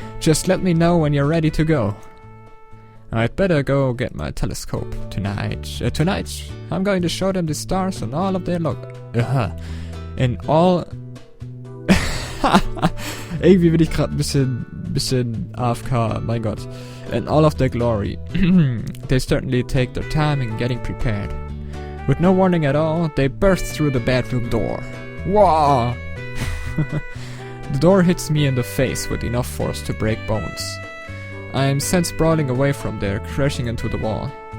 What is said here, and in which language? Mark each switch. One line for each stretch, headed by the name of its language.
English: Just let me know when you're ready to go. I'd better go get my telescope tonight. Tonight, I'm going to show them the stars and all of their in all...
German: Irgendwie bin ich gerade ein bisschen AFK, mein Gott.
English: In all of their glory. They certainly take their time in getting prepared. With no warning at all, they burst through the bedroom door. Whoa! The door hits me in the face with enough force to break bones. I am sent sprawling away from there, crashing into the wall.